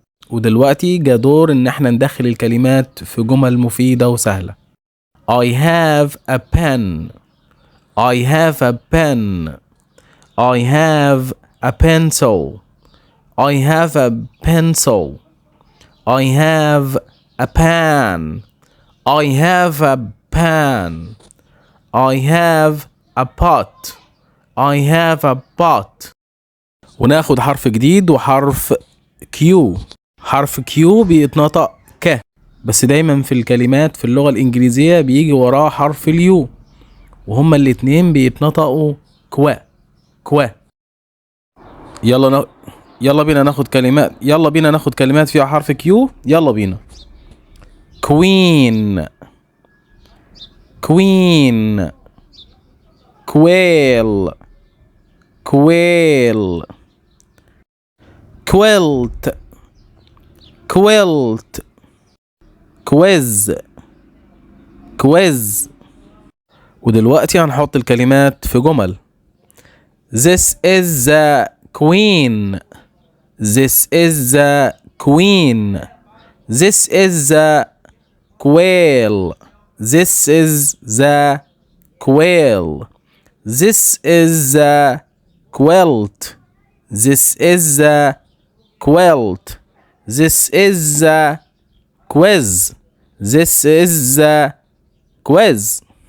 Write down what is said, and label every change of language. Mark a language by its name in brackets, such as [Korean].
[Arabic] ودلوقتي جا دور ان احنا ندخل الكلمات في جمل مفيدة وسهلة. [English] I have a pen I have a pen I have a pencil I have a pencil I have a pan I have a pan I have a pot I have a pot. [Arabic] وناخد حرف جديد وحرف كيو. حرف كيو بيتنطق ك، بس دايما في الكلمات في اللغة الإنجليزية بيجي وراه حرف اليو، وهما الاتنين بيتنطقوا كوا كوا. يلا بينا ناخد كلمات فيها حرف كيو. يلا بينا. [English] queen queen quail quail quilt quilt quiz quiz. [Arabic] ودلوقتي هنحط الكلمات في جمل. [English] This is the queen This is the queen This is the quail This is the quail This is the quilt This is the quilt This is the quiz This is the quiz.